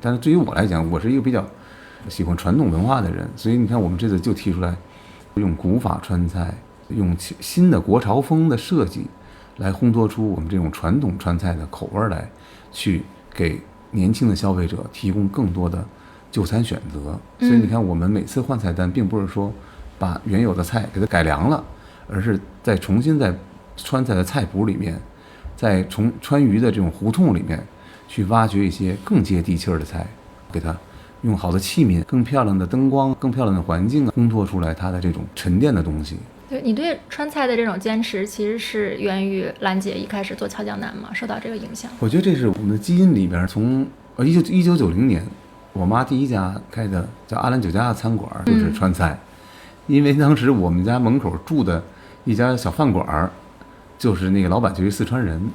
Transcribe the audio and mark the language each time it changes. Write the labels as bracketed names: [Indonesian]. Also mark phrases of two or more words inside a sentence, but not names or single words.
[Chinese] 但是對於我來講，我是一個比較喜歡傳統文化的人，所以你看我們這次就提出來，用古法川菜，用新的國潮風的設計，來烘托出我們這種傳統川菜的口味來，去給年輕的消費者提供更多的就餐選擇。所以你看我們每次換菜單，並不是說把原有的菜給它改良了，而是再重新在川菜的菜譜裡面，在川渝的這種胡同裡面去挖掘一些更接地氣兒的菜，給它用好的器皿、更漂亮的燈光、更漂亮的環境，烘托出來它的這種沉澱的東西。對，你對川菜的這種堅持，其實是源於蘭姐一開始做俏江南嘛，受到這個影響。我覺得這是我們的基因裡邊，從1990年，我媽第一家開的叫阿蘭酒家的餐館就是川菜。因為當時我們家門口住的一家小飯館，就是那個老闆就是四川人。